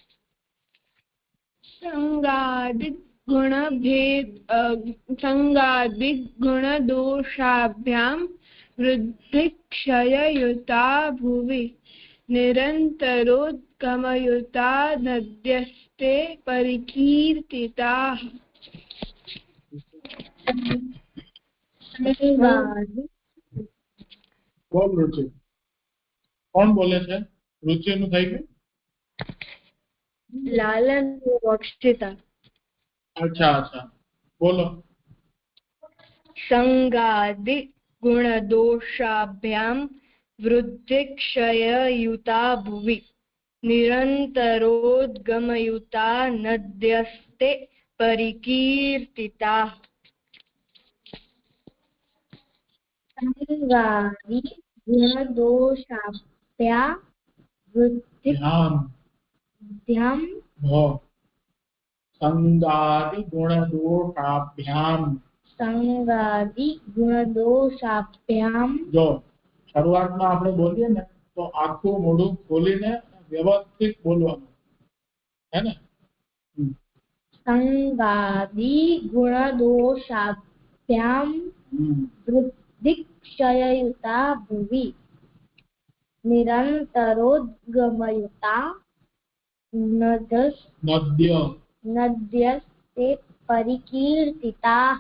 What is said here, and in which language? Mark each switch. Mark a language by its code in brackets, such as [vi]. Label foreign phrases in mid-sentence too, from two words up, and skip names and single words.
[sa] संगादिक गुण दोषाभ्याम वृद्धि क्षय युता भुवि निरन्तरोद्गमयुता नद्यस्ते परिकीर्तिताः [gu] બોલ રુચિ કોણ બોલે છે રુચિનું થઈ ગયું लालन अक्षिता [hi] अच्छा अच्छा बोलो [sa] संगादि गुण दोषाभ्याम वृद्धि क्षय युता भुवि निरन्तरोद्गमयुता नद्यस्ते परिकीर्तिता संगादि गुण दोषाभ्या वृद्धि ध्याम संगादि गुणदोषाभ्याम संगादि गुण दोषाभ्याम [gu] जो શરૂઆતમાં આપણે બોલીએ ને તો આખું મોઢું ખોલીને વ્યવસ્થિત બોલવાનું હે ને [sa] संगादि गुण दोषाभ्याम वृद्धि क्षययुता भुवि निरन्तरोद्गमयुता नद्यस्ते परिकीर्तिता